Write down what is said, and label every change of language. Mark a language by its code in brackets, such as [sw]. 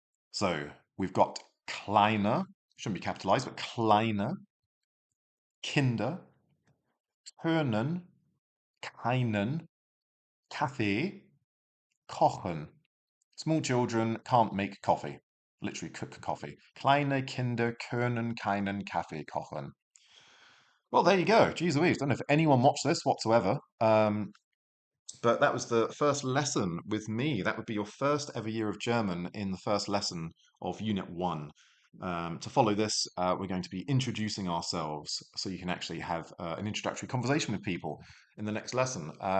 [en] So we've got kleine, shouldn't be capitalized, but [de] kleine, Kinder, können, keinen, Kaffee, kochen. [en] Small children can't make coffee. Literally cook coffee. [de] Kleine Kinder können keinen Kaffee kochen. [en] Well, there you go. Jeez Louise. Don't know if anyone watched this whatsoever. But that was the first lesson with me. That would be your first ever year of German in the first lesson of Unit 1. To follow this, we're going to be introducing ourselves so you can actually have an introductory conversation with people in the next lesson.